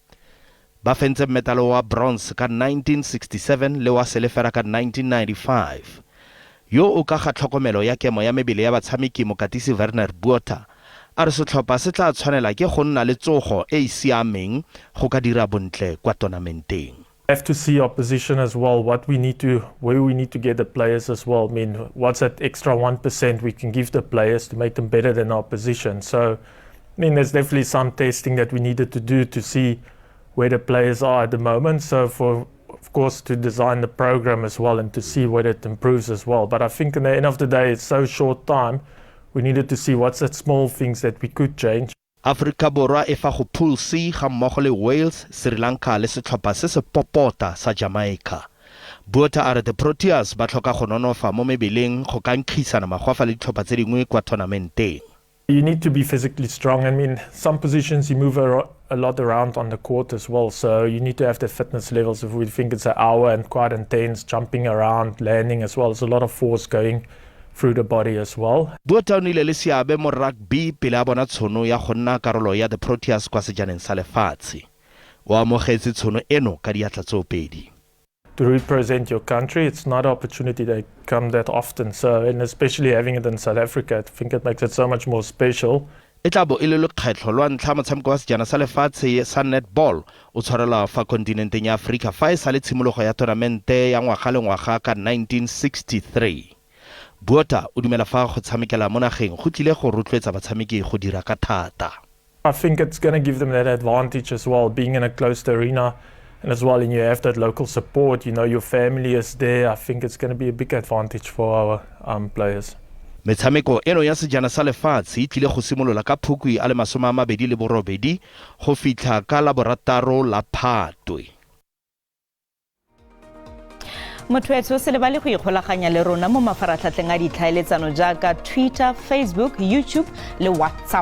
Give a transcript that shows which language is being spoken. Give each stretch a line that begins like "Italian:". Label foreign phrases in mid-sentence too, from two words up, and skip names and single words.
Tswana: Ba fentse metale wa bronze ka 1967 le wa silver ka 1995. Yo o ka ga tlhokomelo ya kemo ya mebele ya batshameki Mokatisi Werner Botha a re setlhopha se tla tshwanela ke go nna le tsogo e siameng go ka dira bontle kwa tournamenteng.
English: Have to see our position as well, where we need to get the players as well. I mean, what's that extra 1% we can give the players to make them better than our position. So, I mean, there's definitely some testing that we needed to do to see where the players are at the moment. So, of course, to design the program as well and to see where it improves as well. But I think in the end of the day, it's so short time. We needed to see what's that small things that we could change.
Tswana: Africa Borwa e fa go Pool C ga mmogo le Wales, Sri Lanka le setlhopha se se popota sa Jamaica. Botha a re The Proteas ba tlhoka go nonofa mo mebeleng go ka nkgisana magwafa le ditlhopha tse dingwe kwa tournamenteng.
English: You need to be physically strong. I mean, some positions you move a lot around on the court as well. So you need to have the fitness levels. If we think it's an hour and quite intense, jumping around, landing as well. There's a lot of force going through the body as well.
Tswana: Botha o nile le seabe mo rugby pele a bona tshono ya go nna karolo ya The Proteas kwa sejaneng sa lefatshe. O amogetse tshono eno ka diatla tsoopedi.
English: To represent your country, it's not an opportunity that come that often. So, and especially having it in South Africa, I think it makes it so much more special.
Tswana: E tla bo e le lekgetlo lwa ntlha motshameko wa sejana sa lefatshe sa netball o tshwarela fa kontinenteng ya Afrika fa e sa le tshimologo ya tournamente ya ngwaga le ngwaga ka 1963. Botha o dumela fa go tshamekela mo nageng go tlile go rotloetsa batshameki go dira ka thata.
English: I think it's going to give them that advantage as well, being in a closed arena, and as well, and you have that local support. You know, your family is there. I think it's going to be a big advantage for our players.
Tswana: Metshameko eno ya sejana sa lefatshe e tlile go simolola ka Phukwi a le 28 go fitlha ka la borataro la Phatwe. Motho se le ba le go ikgolaganya le rona mo mafaratlhatlheng a ditlhaeletsano jaaka Twitter, Facebook, YouTube le WhatsApp.